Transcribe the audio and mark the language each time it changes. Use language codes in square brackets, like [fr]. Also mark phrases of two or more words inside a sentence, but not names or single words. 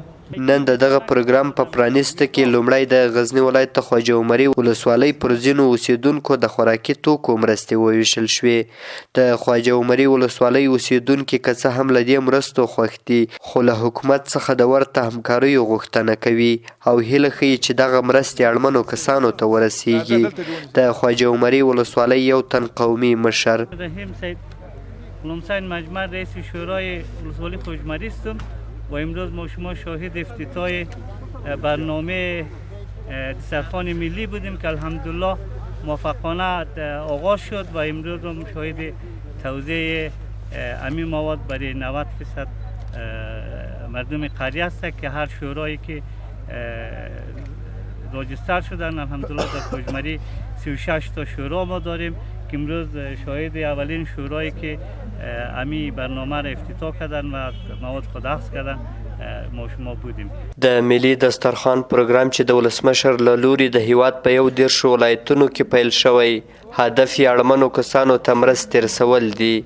[ps] نن د دغه پروګرام په پرانیسته کې لومړی د غزني ولایت د خواجه عمري ولسوالۍ پر ځینو اوسیدونکو د خوراکي توکو مرستې وویشل شوې. د خواجه عمري ولسوالۍ اوسیدونکي که څه هم له دې مرستو خوښ دي خو له حکومت څخه د ورته همکاریو غوښتنه کوي او هیله ښیي چې دغه مرستې اړمنو کسانو ته ورسیږي. د خواجه عمري ولسوالۍ یو تن قومي مشر [fa] غلامحسین مجمع رئیس شورای ولسوالی خوجمری هستم و امروز ما شما شاهد افتتاح برنامه دسترخوان ملی بودیم که الحمدلله موفقانه آغاز شد و امروز هم شاهد توزیع امی مواد برای 90% مردم قریه است که هر شورایی که راجستر شدن الحمدلله در خوجمری 36 تا شورا ما داریم که امروز شاهد اولین شورایی که امی برنامه را افتتاح کردن و مواد خود اخذ کردن ما شما بودیم. [ps] د ملي دسترخوان پروګرام چې د ولسمشر له لوري د هیواد په 11 ولایتونو کې پیل شوی هدف یې اړمنو کسانو ته مرستې رسول دي.